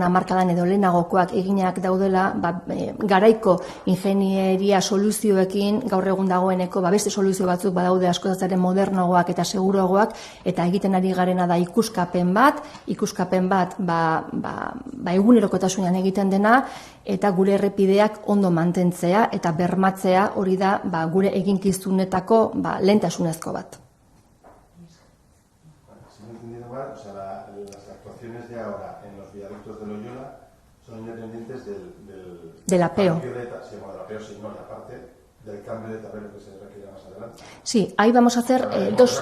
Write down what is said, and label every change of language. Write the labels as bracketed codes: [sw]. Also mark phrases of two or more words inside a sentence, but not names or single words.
[eu] hamarkadan edo lehenagokoak eginak daudela, garaiko ingenieria soluzioekin gaur egun dagoeneko beste soluzio batzuk badaude askoz modernoagoak eta seguruagoak, eta egiten ari garena da ikuskapen bat egunerokotasunean egiten dena, eta gure errepideak ondo mantentzea eta bermatzea, hori da gure eginkizunetako lehentasunezko bat. [es] Las actuaciones de ahora en los viaductos de Loyola son independientes del apeo. La parte del cambio de tablero que se requiere más adelante. Sí, ahí vamos a hacer dos